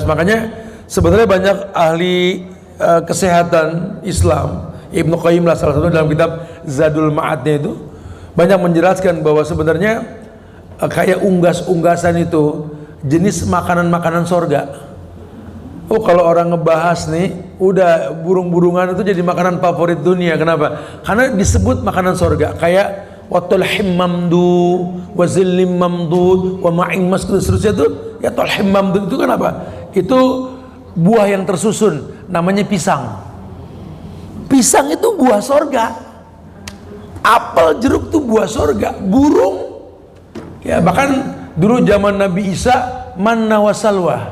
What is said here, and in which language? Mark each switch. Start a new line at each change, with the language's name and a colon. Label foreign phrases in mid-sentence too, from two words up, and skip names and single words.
Indonesian: Makanya sebenarnya banyak ahli kesehatan Islam, Ibnu Qayyim lah salah satu dalam kitab Zadul Ma'adnya itu banyak menjelaskan bahwa sebenarnya kayak unggas-unggasan itu jenis makanan-makanan sorga. Oh kalau orang ngebahas nih, udah burung-burungan itu jadi makanan favorit dunia. Kenapa? Karena disebut makanan sorga.
Arabic: Kayak وطلح منضود وظل ممدود وماء مسكوب,
Indonesian: seterusnya itu ya
Arabic: طلح منضود
Indonesian: itu kan apa? Itu buah yang tersusun, namanya pisang. Pisang itu buah sorga. Apel, jeruk itu buah sorga. Burung, ya bahkan dulu zaman Nabi Isa,
Arabic: من وسلوى.